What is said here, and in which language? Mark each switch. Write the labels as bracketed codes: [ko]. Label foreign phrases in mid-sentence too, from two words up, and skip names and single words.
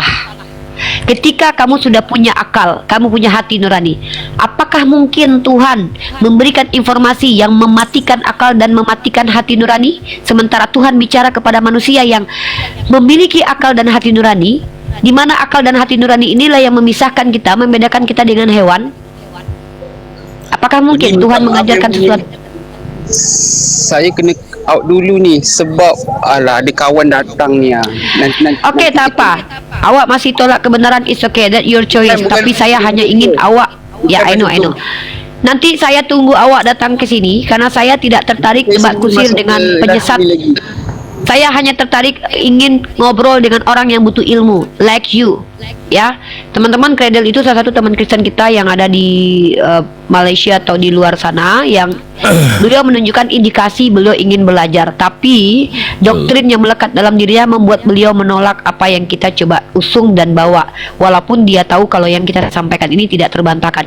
[id] Ketika kamu sudah punya akal, kamu punya hati nurani, apakah mungkin Tuhan memberikan informasi yang mematikan akal dan mematikan hati nurani? Sementara Tuhan bicara kepada manusia yang memiliki akal dan hati nurani, di mana akal dan hati nurani inilah yang memisahkan kita, membedakan kita dengan hewan. Apakah mungkin Tuhan mengajarkan sesuatu? [ms] Saya kena out dulu ni sebab ada kawan datang ni. Okey, tak apa. Awak masih tolak kebenaran, [en] it's okay, that your choice. [ms] Tapi saya hanya ingin awak, ya [en] I know. [id] Nanti saya tunggu awak datang ke sini karena saya tidak tertarik debat kusir dengan penyesat. Saya hanya tertarik ingin ngobrol dengan orang yang butuh ilmu, [en] like you. [id] Ya, teman-teman Cradle itu salah satu teman Kristen kita yang ada di Malaysia atau di luar sana, yang beliau menunjukkan indikasi beliau ingin belajar, tapi doktrin yang melekat dalam dirinya membuat beliau menolak apa yang kita coba usung dan bawa, walaupun dia tahu kalau yang kita sampaikan ini tidak terbantahkan.